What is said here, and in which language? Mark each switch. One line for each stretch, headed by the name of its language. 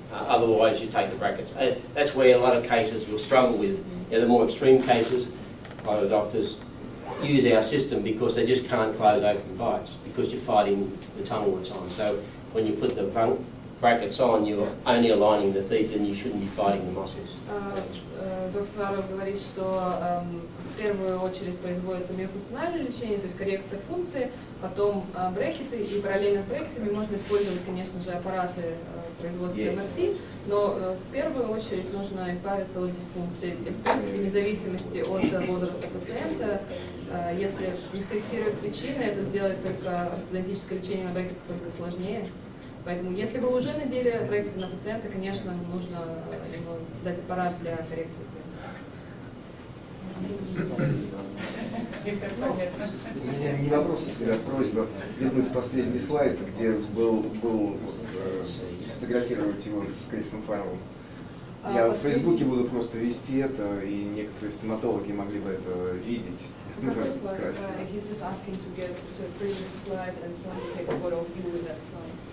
English: Otherwise, you take the brackets. That's where a lot of cases you'll struggle with. The more extreme cases, a lot of doctors use our system because they just can't close open bites because you're fighting the tongue all the time. So when you put the brackets on, you're only aligning the teeth and you shouldn't be fighting the muscles.
Russian: Доктор Фаррелл говорит, что в первую очередь производится миофункциональное лечение, то есть коррекция функции, потом брекеты, и параллельно с брекетами можно использовать, конечно же, аппараты производства МРС, но в первую очередь нужно избавиться от дисфункции. В принципе, вне зависимости от возраста пациента, если не скорректировать причины, это сделать только ортодонтическое лечение на брекетах только сложнее. Поэтому, если вы уже надели брекеты на пациента, конечно, нужно ему дать аппарат для коррекции У меня не вопрос, а всегда просьба вернуть последний слайд, где был сфотографировать его с Крисом Фарреллом. Я в Фейсбуке буду просто вести это, и некоторые стоматологи могли бы это видеть. Какой слайд?
English: He's just asking to get to the previous slide and he wants to take a photo of you with that slide.